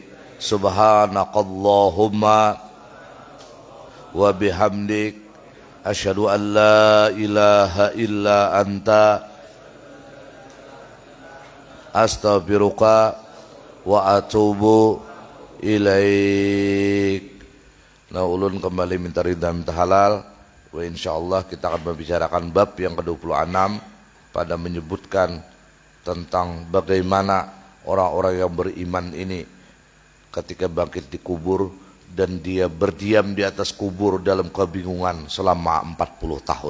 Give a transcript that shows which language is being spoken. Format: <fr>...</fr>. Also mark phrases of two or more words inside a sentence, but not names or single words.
<ar>سبحانك اللهم وبحمدك أشهد أن لا إله إلا أنت أستغفرك وأتوب إليك.</ar> <bjn>Nah, ulun kembali minta ridha minta halal.</bjn> <ar>وإن شاء الله</ar> <id>kita akan membicarakan bab yang ke-26 pada menyebutkan tentang bagaimana orang-orang yang beriman ini ketika bangkit di kubur dan dia berdiam di atas kubur dalam kebingungan selama 40 tahun.</id>